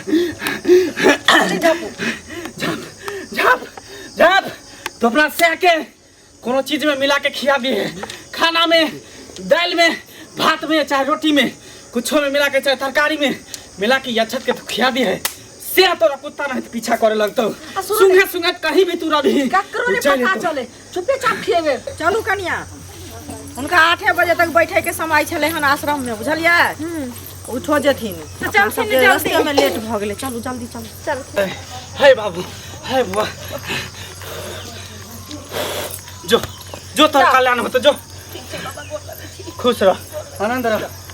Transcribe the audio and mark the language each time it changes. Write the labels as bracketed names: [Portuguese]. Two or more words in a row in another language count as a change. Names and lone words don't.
[Maithili] झप तो अपना से के कोनो चीज में मिला के खिया दिए। खाना में, दाल में, भात में, चाहे रोटी में, कुछो में मिला के, चाहे तरकारी में मिला के यच्छत के खिया दिए। से तोरा कुत्ता नहीं पीछा करे लगतो। सुंगे कहीं भी तू रही ककरो ने पता चले, चुपे चाप खिएबे। चलू कनिया, उनका 8 बजे तक बैठे के समय छले हन आश्रम में, बुझलिए? उठो जेथिन, अपना सबके रास्ते में लेट भ गेले। चलू जल्दी चल। हे बाबू, हे बुआ, जो तोर कल्याण होतो, जो खुश रह, आनंद रह।